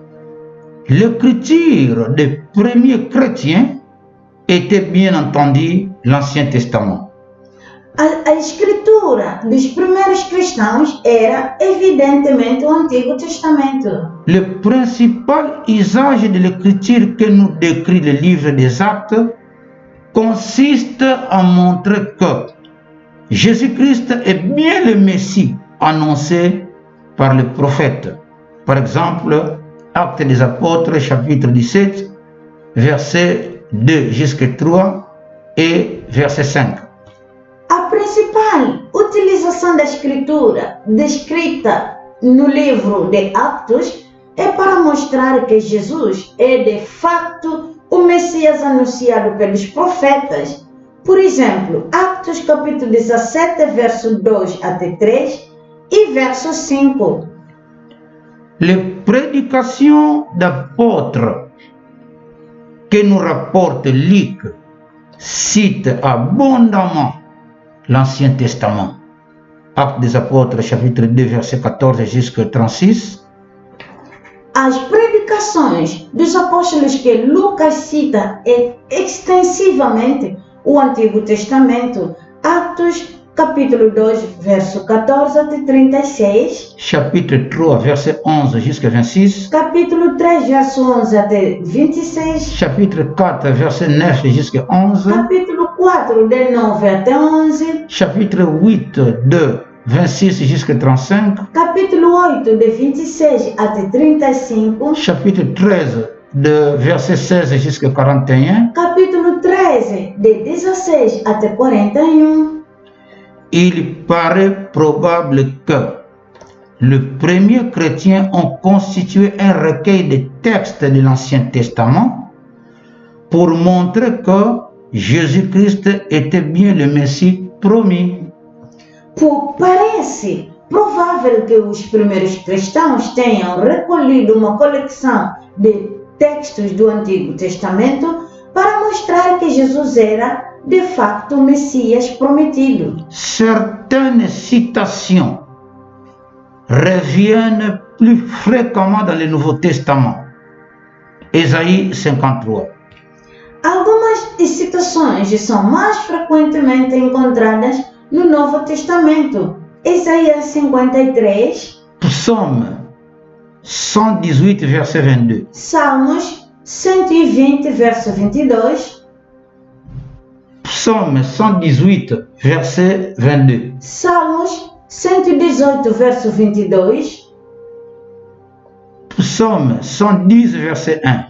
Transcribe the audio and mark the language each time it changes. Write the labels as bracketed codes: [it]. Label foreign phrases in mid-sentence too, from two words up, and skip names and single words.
[fr] L'écriture des premiers chrétiens était bien entendu l'Ancien Testament. [pt] A escritura dos primeiros cristãos era evidentemente o Antigo Testamento. [fr] Le principal usage de l'écriture que nous décrit le livre des Actes consiste à montrer que Jésus-Christ est bien le Messie annoncé par le prophète. Par exemple, Actes des Apôtres, chapitre 17, verset 2 jusqu'à 3 et verset 5. [pt] A principal utilização da escritura descrita no livro de Atos é para mostrar que Jesus é de fato o Messias anunciado pelos profetas. Por exemplo, Atos capítulo 17, verso 2 até 3 e verso 5. [fr] Les prédications d'apôtres que nous rapporte Luc citent abondamment l'Ancien Testament. Actes des Apôtres, chapitre 2, verset 14 jusqu'à 36. [pt] As predicações dos apóstolos que Lucas cita extensivamente o Antigo Testamento, Atos capítulo 2, verso 14 até 36. [fr] Chapitre 3, verset 11 jusqu'à 26. [pt] Capítulo 3, verso 11 até 26. [fr] Chapitre 4, verset 9 jusqu'à 11. [pt] Capítulo 4, de 9 até 11. [fr] Chapitre 8, de 26 jusqu'à 35. [pt] Capítulo 8, de 26 até 35. [fr] Chapitre 13, de verset 16 jusqu'à 41. [pt] Capítulo 13, de 16 até 41. [fr] Il paraît probable que les premiers chrétiens ont constitué un recueil de textes de l'Ancien Testament pour montrer que Jésus-Christ était bien le Messie promis. [pt] Parece provável que os primeiros cristãos tenham recolhido uma coleção de textos do Antigo Testamento para mostrar que Jesus era de facto o Messias prometido. [fr] Certaines citations reviennent plus fréquemment dans le Nouveau Testament. Ésaïe 53. [pt] Algumas citações são mais frequentemente encontradas no Novo Testamento. Isaías 53. [fr] Psaume 118, verset 22. [pt] Salmos 120, verso 22. [fr] Psaume 118, verset 22. [pt] Salmos 118, verso 22. [fr] Psaume 110, verset 1.